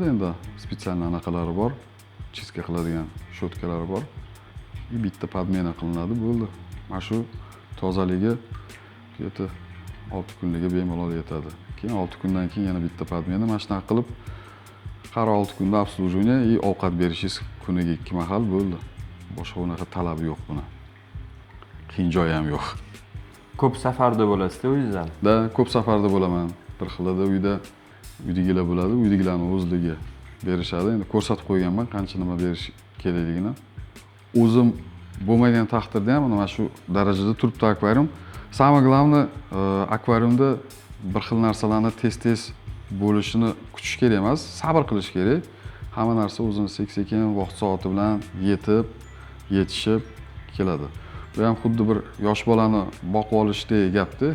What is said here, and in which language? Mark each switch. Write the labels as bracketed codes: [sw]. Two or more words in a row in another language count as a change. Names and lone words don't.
[uz] Endi spetsial anaqalari bor, chiska qiladigan shotkalari bor. Bitta podmena qilinadi, bo'ldi. Mana shu tozaligi 6 kunliga bemalol yetadi. Keyin 6 kundan keyin yana bitta podmena mana shunaqa qilib har 6 kunda [ru] обслуживание и [uz] ovqat berishingiz kuniga 2 mahal bo'ldi. Boshqa unaqa talabi yo'q buni. Qiyin joyi ham yo'q. Ko'p safarda bo'lasiz-da o'zingizdan? Da, ko'p safarda bo'laman. Bir xilda uydagilar bo'ladi, uydagilarning o'zligi berishadi. Endi ko'rsatib qo'yganman qancha nima berish kerakligini. O'zim bo'lmagan taqdirda ham mana shu darajada turibdi akvarium. [ru] Самое главное, [uz] akvariumda bir xil narsalarni tez-tez bo'lishini kutish kerak emas, sabr qilish kerak. Hamma narsa o'zini sekin-sekin vaqt soati bilan yetishib keladi. Bu ham xuddi bir yosh bolani boqib olishdek gapda.